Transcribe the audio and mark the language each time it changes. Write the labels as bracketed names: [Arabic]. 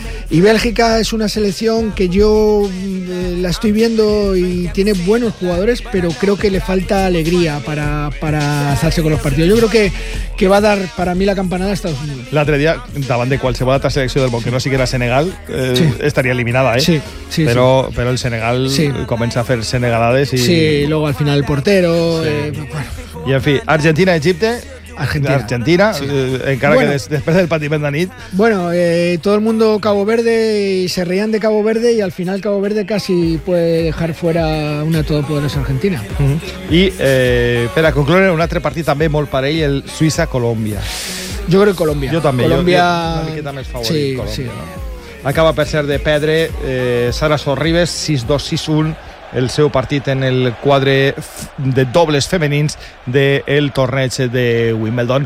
[Spanish] Y Bélgica es una selección que yo la estoy viendo y tiene buenos jugadores, pero creo que le falta alegría para hacerse con los partidos. Yo creo que va a dar para mí la campanada a Estados Unidos. [Catalan] L'altre dia, davant de qualsevol altra selecció del món, que no sigui la Senegal, estaria eliminada, ¿eh? Sí. Però el Senegal comença a fer senegalades i... [Spanish] Sí, luego al final el portero... Sí. [Catalan] I en fi, Argentina-Egipte... Argentina sí. Encara bueno, que després del patiment de nit. [Spanish] Bueno, todo el mundo Cabo Verde y se reían de Cabo Verde y al final Cabo Verde casi puede dejar fuera una todopoderosa Argentina. [Catalan] Uh-huh. [Spanish] Y para concluir, [Catalan] un altre partit també molt parell, el Suïssa-Colòmbia. Jo crec Colòmbia. Jo també. Colòmbia... Una miqueta més favorit, sí, Colòmbia. Sí. No? Acaba per ser de perdre Sara Sorribes, 6-2-6-1. El seu partit en el quadre de dobles femenins del torneig de Wimbledon.